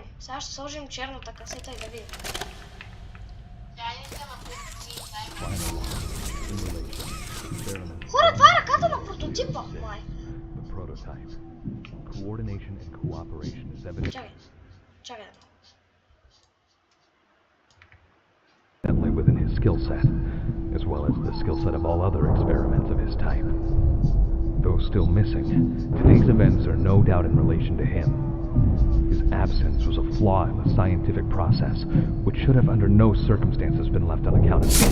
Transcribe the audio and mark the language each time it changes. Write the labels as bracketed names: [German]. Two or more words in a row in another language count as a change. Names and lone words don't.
[Bulgarian] Сега ще сложим черната касета и да видим. Хора, това е ръката на прототипа, май. Чакай. [English] Within his skill set, as well as the skill set of all other experiments of his type. Though still missing, today's events are no doubt in relation to him. His absence was a flaw in the scientific process, which should have under no circumstances been left unaccounted for.